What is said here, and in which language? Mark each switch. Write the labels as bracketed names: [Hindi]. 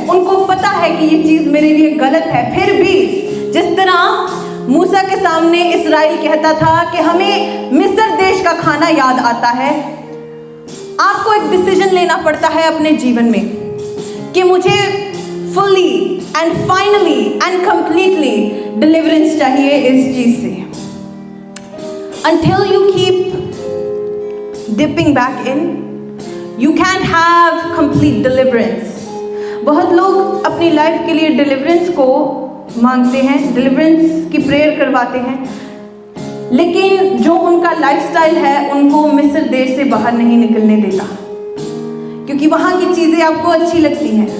[Hindi] उनको पता है कि ये चीज मेरे लिए गलत है, फिर भी जिस तरह मूसा के सामने इस्राएल कहता था कि हमें मिस्र देश का खाना याद आता है, आपको एक डिसीजन लेना पड़ता है अपने जीवन में कि मुझे [English] fully and finally and completely [Hindi] deliverance चाहिए इस चीज से। [English] Until you keep dipping back in, you can't have complete deliverance. [Hindi] बहुत लोग अपनी लाइफ के लिए डिलीवरेंस को मांगते हैं, डिलीवरेंस की प्रेयर करवाते हैं, लेकिन जो उनका लाइफस्टाइल है उनको मिस्र देश से बाहर नहीं निकलने देता, क्योंकि वहाँ की चीज़ें आपको अच्छी लगती हैं।